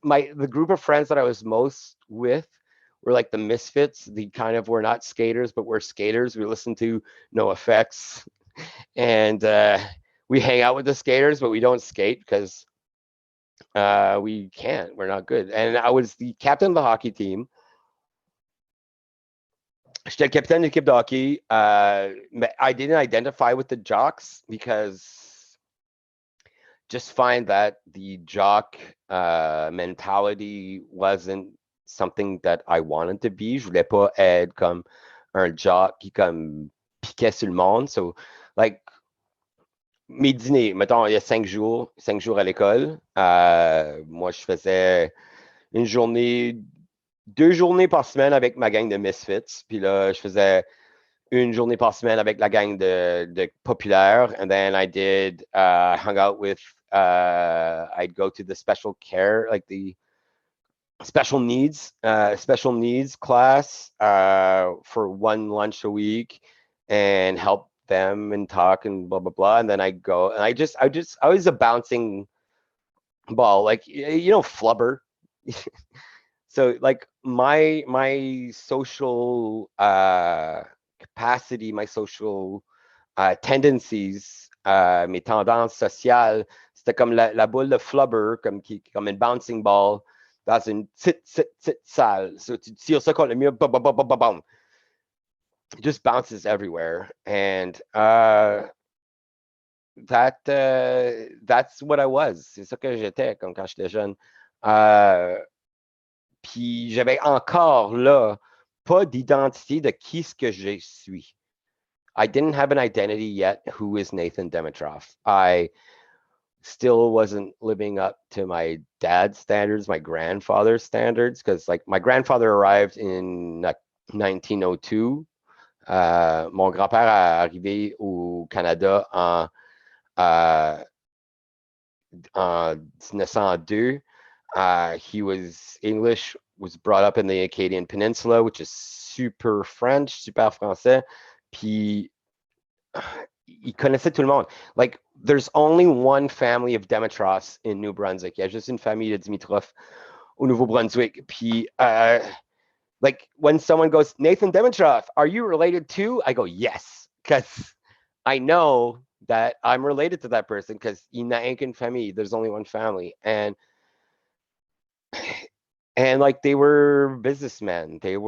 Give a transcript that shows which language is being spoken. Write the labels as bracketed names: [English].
[English] The group of friends that I was most with were like the misfits, the kind of, we're not skaters, but we're skaters. We listen to No Effects, and we hang out with the skaters, but we don't skate because we can't. We're not good. And I was the captain of the hockey team. [French] J'étais le capitaine de l'équipe de hockey. [English] I didn't identify with the jocks because just find that the jock mentality wasn't something that I wanted to be. [French] Je voulais pas être comme un jock qui comme piquait sur le monde. So, like, mes dîners, mettons, il y a 5 jours à l'école. Moi, je faisais 2 journées par semaine avec ma gang de misfits. Puis là, je faisais 1 journée par semaine avec la gang de populaire. [English] And then I did hung out with I'd go to the special care, like the special needs class for one lunch a week and help them and talk and blah blah blah. And then I go and I was a bouncing ball, like flubber. So like my social capacity, my social tendencies, [French] mes tendances sociales, c'était comme la boule de flubber, comme une bouncing ball dans une petite salle. So tu tires ça contre le mur, bam, bam, bam, bam, bam. [English] It just bounces everywhere. And that's what I was. [French] C'est ça que j'étais quand j'étais jeune. Puis j'avais encore là pas d'identité de qui ce que je suis. [English] I didn't have an identity yet. Who is Nathan Dimitroff? I still wasn't living up to my dad's standards, my grandfather's standards, because like my grandfather arrived in 1902. [French] Mon grand-père est arrivé au Canada en 1902. [English] He was English, was brought up in the Acadian Peninsula, which is super French, [French] super français. Puis il connaissait tout le monde. [English] Like, there's only one family of Dimitroffs in New Brunswick. [French] Il y a juste une famille de Dimitroff au Nouveau-Brunswick. [English] Puis, like, when someone goes, Nathan Dimitroff, are you related to? I go, yes, because I know that I'm related to that person because in the Ankin family, there's only one family. And like they were businessmen.